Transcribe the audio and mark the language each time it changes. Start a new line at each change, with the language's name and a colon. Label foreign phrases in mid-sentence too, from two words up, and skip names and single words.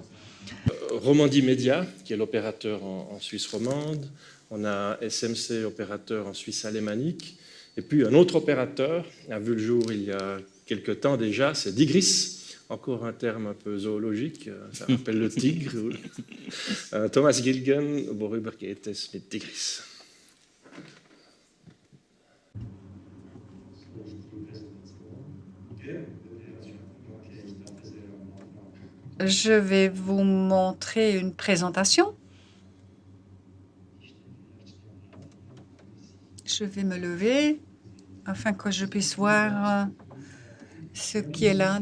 French: Romandie Média, qui est l'opérateur en Suisse romande. On a SMC, opérateur en Suisse alémanique. Et puis un autre opérateur a vu le jour il y a quelque temps déjà, c'est Digris, encore un terme un peu zoologique, ça rappelle le tigre.
German: Thomas Gilgen, worüber geht es mit Digris?
French: Je vais vous montrer une présentation. Je vais me lever afin que je puisse voir ce qui est là.